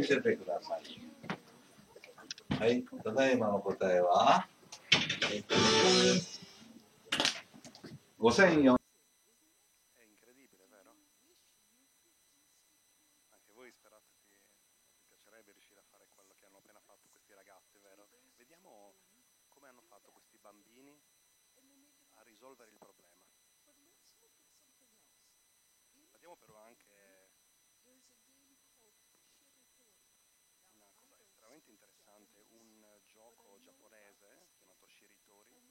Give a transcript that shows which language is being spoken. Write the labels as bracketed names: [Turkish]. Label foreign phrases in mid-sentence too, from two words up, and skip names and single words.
[Japanese] せてください。はい、ただいまの答えは、5400。 [Italian] È incredibile, vero? Anche voi sperate vi piacerebbe riuscire a fare quello che hanno appena fatto questi ragazzi, vero? Vediamo come hanno fatto questi bambini a risolvere il problema. Vediamo però anche una cosa estremamente interessante, un gioco giapponese chiamato Shiritori.